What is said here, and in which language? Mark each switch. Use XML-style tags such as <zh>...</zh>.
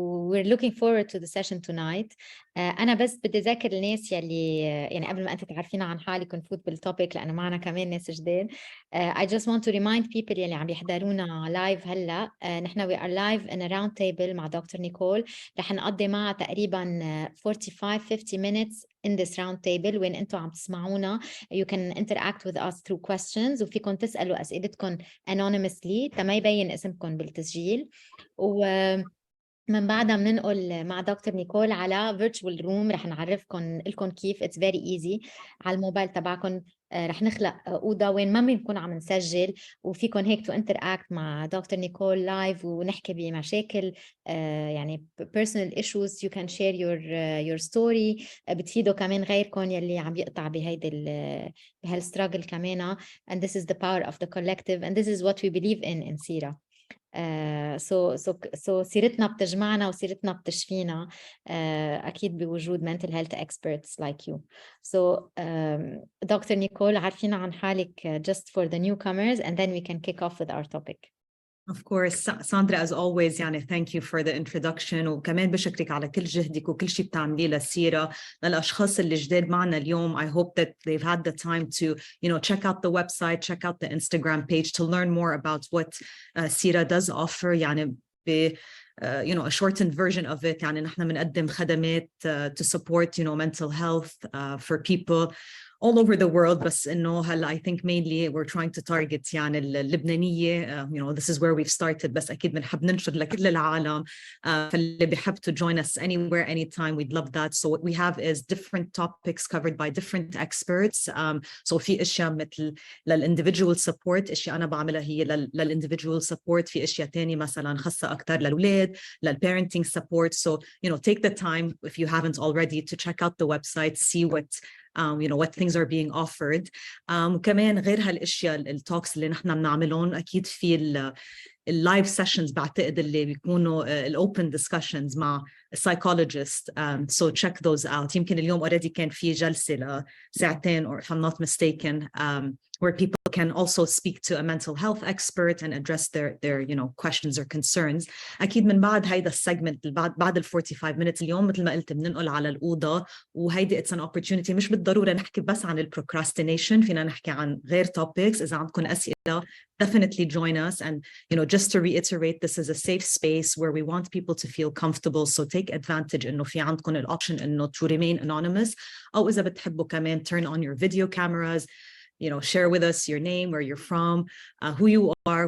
<en>We're looking forward to the session tonight.</en> <ar>أنا بس بدي أذكر الناس يلي يعني قبل ما أنت تعرفينا عن حالك ونفوت بالتوبيك لأنه معنا كمان ناس جداد.</ar> <en>I just want to remind people</en> <ar>يلي عم يحضرونا لايف هلا.</ar> <en>نحن we are live in a round table</en> <ar>مع دكتور نيكول. رح نقضي معها تقريبا 45-50</ar> <en>minutes in this round table</en> <ar>وين أنتوا عم تسمعونا.</ar> <en>You can interact with us through questions</en> <ar>وفيكم تسألوا أسئلتكم</ar> <en>anonymously</en> <ar>تما يبين اسمكم بالتسجيل. من بعدها بننقل مع دكتور نيكول على virtual room رح نعرفكم لكم كيف</ar> <en>it's very easy</en> <ar>على الموبايل تبعكم. رح نخلق أوضة وين ما بنكون عم نسجل وفيكم هيك to interact مع دكتور نيكول لايف ونحكي بمشاكل يعني</ar> <en>personal issues. You can share your story.</en> <ar>بتفيدوا كمان غيركم يلي عم يقطع بهالستراجل كمان.</ar> <en>And this is the power of the collective and this is what we believe in سيرة.</en> <ar>So سيرتنا بتجمعنا وسيرتنا بتشفينا أكيد بوجود</ar> <en>mental health experts like you. So Dr. Nicole</en> <ar>عارفينا عن حالك</ar> <en>just for the newcomers and then we can kick off with our topic. Of course, Sandra, as always,</en> <ar>يعني</ar> <en>thank you for the introduction</en> <ar>وكمان بشكرك على كل جهدك وكل شيء بتعمليه للسيرة. للأشخاص اللي جداد معنا اليوم,</ar> <en>I hope that they've had the time to, check out the website, check out the Instagram page to learn more about what Sira does offer. يعني a shortened version of it. يعني</en> <ar>نحن بنقدم خدمات</ar> <en>to support, mental health for people all over the world.</en> <ar>بس إنه هلا</ar> <en>I think mainly we're trying to target يعني اللبنانية. This is where we've started.</en> <ar>بس أكيد بنحب ننشر لكل العالم.</ar> <en>فاللي بيحب to join us anywhere, anytime, we'd love that. So what we have is different topics covered by different experts.</en> <ar>So في أشياء مثل للindividual support, أشياء أنا بعملها هي للindividual support. في أشياء تانية مثلا خاصة أكتر للأولاد, للparenting support.</ar> <en>So, take the time if you haven't already to check out the website, see what things are being offered.</en> <ar>وكمان غير هالاشياء التوكس اللي نحن بنعملهم اكيد في اللايف سيشنز بعتقد اللي بيكونوا الاوبن ديسكشنز مع psychologist.</ar> <en>So check those out. يمكن اليوم already</en> <ar>كان في جلسة لساعتين</ar> <en>or if I'm not mistaken, where people can also speak to a mental health expert and address their questions or concerns.</en> <ar>أكيد من بعد هيدا السيجمنت بعد 45 minutes اليوم مثل ما قلت بننقل على الأوضة وهيدي</ar> <en>it's an opportunity.</en> <ar>مش بالضرورة نحكي بس عن procrastination, فينا نحكي عن غير topics. إذا عندكم أسئلة</ar> <en>definitely join us. And just to reiterate, this is a safe space where we want people to feel comfortable. So take advantage إنه في عندكم الoption إنه to remain anonymous.</en> <ar>أو إذا بتحبوا كمان</ar> <en>turn on your video cameras. Share with us your name, where you're from, who you are.</en>